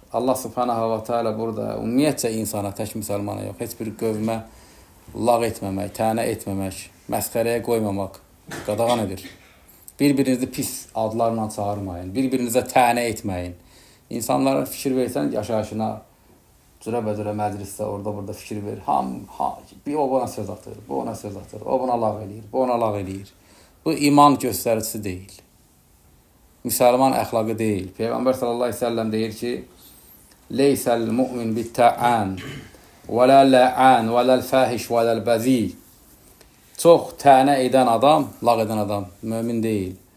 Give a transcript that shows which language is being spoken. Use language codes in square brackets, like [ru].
[az] Allah Subhanahu va taala burada ümumiyyətcə insana, tək müsəlmana yox, heç bir qövmə lağ etməmək, tənə etməmək, məsxərəyə qoymamaq qadağan edir. Bir-birinizi pis adlarla çağırmayın, bir-birinizə tənə etməyin. İnsanlara fikir versən yaşayışına, cürə-bəcürə məclisdə, orada-burada fikir ver. Bir o buna söz atır, bu ona söz atır, o buna lağ eləyir, bu ona lağ eləyir. Bu iman göstəricisi deyil. Müsəlman əxlaqı deyil. Peyğəmbər sallallahu aleyhi ve sellem deyir ki, [ar] leysəl mu'min bitta'an və la la'an və la fəhiş və la bəzi. [az] Çox tənə edən adam, lağ edən adam mömin deyil.